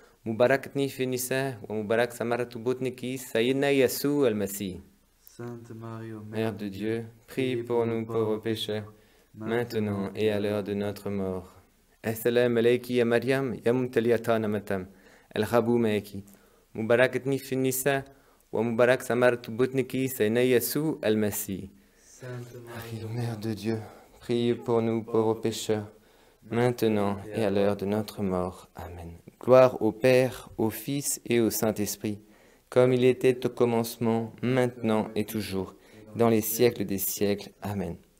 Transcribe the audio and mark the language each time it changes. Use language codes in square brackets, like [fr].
[ar] مباركتني في النساء ومبارك ثمرة بطنك سيدنا يسوع المسيح. [fr] Sainte Marie, ô Mère de Dieu, prie pour nous pauvres pécheurs, maintenant et à l'heure de notre mort. [ar] السلام عليك يا مريم يا ممتلئة نعمة الرب معك مباركة في النساء ومبارك ثمرة بطنك سيدنا يسوع المسيح. [fr] Sainte Marie, Mère de Dieu, priez pour nous pauvres pécheurs, maintenant et à l'heure de notre mort. Amen. Gloire au Père, au Fils et au Saint-Esprit, comme il était au commencement, maintenant et toujours, dans les siècles des siècles. Amen.